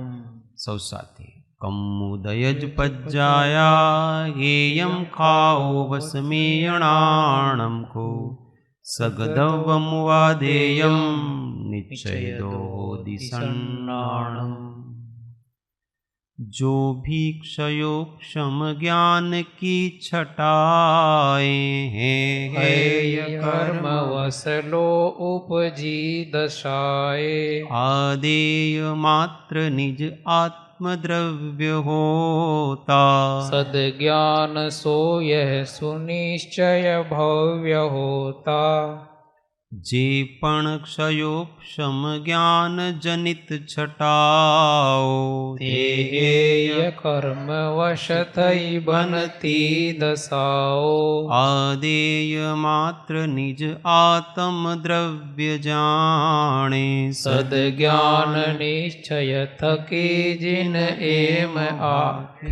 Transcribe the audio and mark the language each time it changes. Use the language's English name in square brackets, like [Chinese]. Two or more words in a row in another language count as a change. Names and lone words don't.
[Prakrit languages] सौ साथी कमुदयजपज्जाया हेयं खाओ वसमीयणाणं खो सगधवमुवादेयं निच्छेदोदिसन्नाणम्। [Hindi] जो भी क्षयोक्षम ज्ञान की छटाए हेय कर्म वसलो उपजी दशाए आदेय मात्र निज आत्मद्रव्य होता सद्ज्ञान सो यह सुनिश्चय भव्य होता [Gujarati] જે પણ ક્ષયોક્ષમ જ્ઞાન જનિત છટાઓ તે હેય કર્મ વશ થઈ બનતી દશાઓ આદેય માત્ર નિજ આત્મ દ્રવ્ય જાણે સદ્જ્ઞાન નિશ્ચય થકે જિન એમ આખે।